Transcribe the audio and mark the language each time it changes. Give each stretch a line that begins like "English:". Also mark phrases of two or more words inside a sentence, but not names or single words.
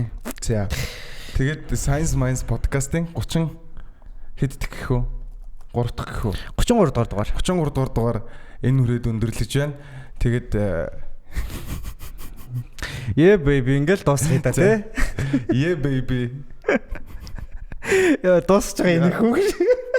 Mongolian: За. Тэгээд Science Minds подкастын 30 хэд гэх үү? 3 дахь гэх үү? 33 дугаар. 33 дугаар энэ хүрээд өндөрлөж байна. Тэгээд
English: Yeah baby
Mongolian: ингээл дуусгая та тий.
English: Yeah baby.
Mongolian: Яа дуусч байгаа энэ хүүг.